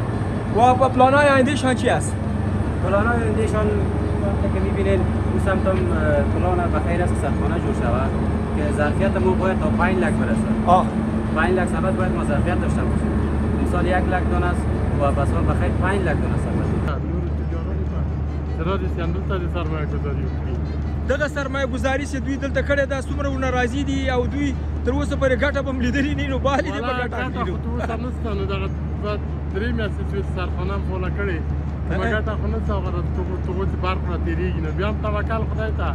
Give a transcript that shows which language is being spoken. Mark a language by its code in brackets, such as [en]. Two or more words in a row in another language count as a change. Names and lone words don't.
[fa] و پلان‌های آیندهشان چی است؟ پلان‌های آیندهشان وقتی که می‌بینید او سمت هم پلان بخیر است که سردخانه جور شود که ظرفیت ما باید تا 5 لک برسد. 5 لک سبد باید ما ظرفیت داشته باشیم. امسال 1 لک دانه است و بسال بخیر 5 لک دانه سبد. [ps] دغه سرمایه ګزاري چې دوی دلته کړې ده څومره ورنه راضي دي او دوی تر اوسه پورې ګټه به هم لیدلې نه نو بالې دې په ګټه ګټه خو تر اوسه نشته، نو دغه 3 میاشتې چې سرخانه هم فعاله کړې کومه ګټه خو نشته، هغه تغو چې برق را تېرېږي نو بیا هم توکل خدای ته.